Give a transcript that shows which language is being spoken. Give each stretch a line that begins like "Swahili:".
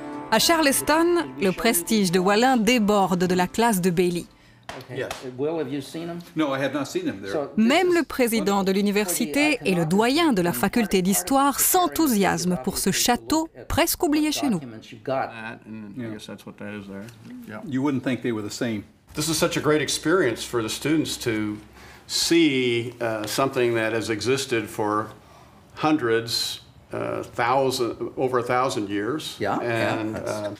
French: À Charleston, le prestige de Wallin déborde de la classe de Bailey.
English: Yes. Will, have you seen them? No, I have not seen them there.
French: Même le président de l'université et le doyen de la faculté d'histoire s'enthousiasment pour ce château presque oublié chez nous.
English: That, and I guess that's what that is there. Yeah. You wouldn't think they were the same. This is such a great experience for the students to see something that has existed for hundreds, over 1,000 years. Yeah, and